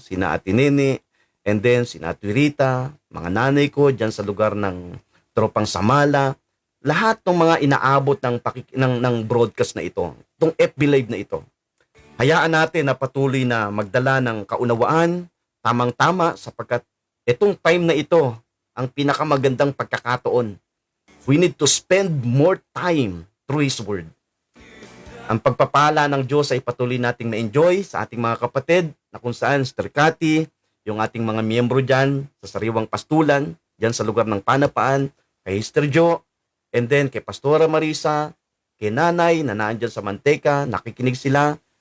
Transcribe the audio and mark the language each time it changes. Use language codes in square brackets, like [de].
[tl] Sina Ate Nene, and then sina Ate Rita, mga nanay ko diyan sa lugar ng Tropang Samala. Lahat ng mga inaabot ng broadcast na ito, itong FB Live na ito. Hayaan natin na patuloy na magdala ng kaunawaan, tamang-tama, sapagkat itong time na ito, ang pinakamagandang pagkakataon. [en] We need to spend more time through His Word. [tl] Ang pagpapala ng Diyos ay patuloy nating ma-enjoy sa ating mga kapatid, na kung saan Sister Cathy, yung ating mga miyembro dyan sa Sariwang Pastulan, dyan sa lugar ng Panapaan, kay Sister Jo, and then kay Pastora Marisa, kay Nanay na naandyan sa Manteca, nakikinig sila.